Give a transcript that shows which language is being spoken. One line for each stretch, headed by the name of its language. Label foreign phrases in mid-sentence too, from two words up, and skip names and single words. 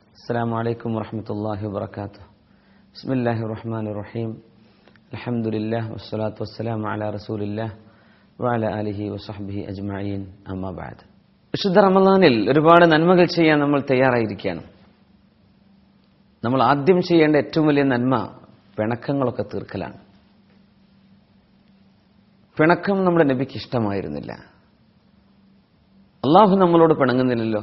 Arabic: السلام عليكم ورحمة الله وبركاته. بسم الله الرحمن الرحيم. الحمد لله والصلاة والسلام على رسول الله وعلى آله وصحبه أجمعين. أما بعد.
Malayalam: വിശുദ്ധ റമദാനിൽ ഒരുപാട് നന്മകൾ ചെയ്യാൻ നമ്മൾ തയ്യാറായിരിക്കുകയാണ്. നമ്മൾ ആദ്യം ചെയ്യേണ്ട ഏറ്റവും വലിയ നന്മ പിണക്കങ്ങളൊക്കെ തീർക്കലാണ്. പിണക്കം നമ്മുടെ നബിക്ക് ഇഷ്ടമായിരുന്നില്ല. അള്ളാഹു നമ്മളോട് പിണങ്ങുന്നില്ലല്ലോ.